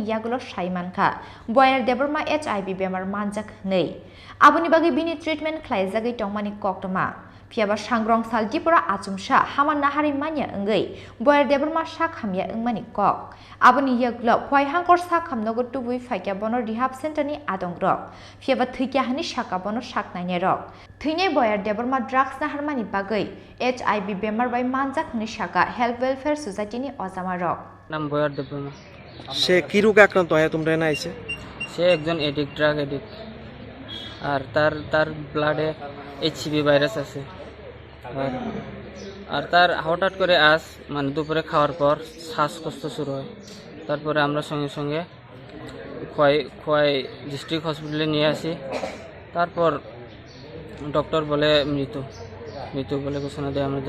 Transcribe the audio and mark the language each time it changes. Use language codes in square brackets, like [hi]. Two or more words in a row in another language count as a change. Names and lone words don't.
[trp] yaglo saimanka boyar deborma HIV bemar manjak nei abuni bagai bini treatment khlaijagai tongmani koktoma Phiaba sangrong sal Tripura achumsa haman nahari manya engai boyar deborma sakhamya engmani kok aboni yaglo khwai hangkor sakham nogo tubui faika bono [en] Rehab Center [trp] ni adongrok phiaba thikya hani saka bono saknaine rok thine boyar deborma drugs na harmani bagai HIV bemar bai manjak ni saka Health Welfare Society ni ozama rok [bn] নাম বয়ার দেববর্মা সে কি রোগে আক্রান্ত হয় তোমরা এনে আইছে সে একজন এডিক্ট [en] drug addict [bn] আর তার ব্লাডে [en] HCV virus [bn] আছে আর তার হঠাৎ করে আজ মানে দুপুরে খাওয়ার পর শ্বাসকষ্ট শুরু হয় তারপরে আমরা সঙ্গে সঙ্গে খোয়াই ডিস্ট্রিক্ট হসপিটালে নিয়ে আসি তারপর ডক্টর বলে মৃত্যু বলে ঘোষণা দেয় আমাদের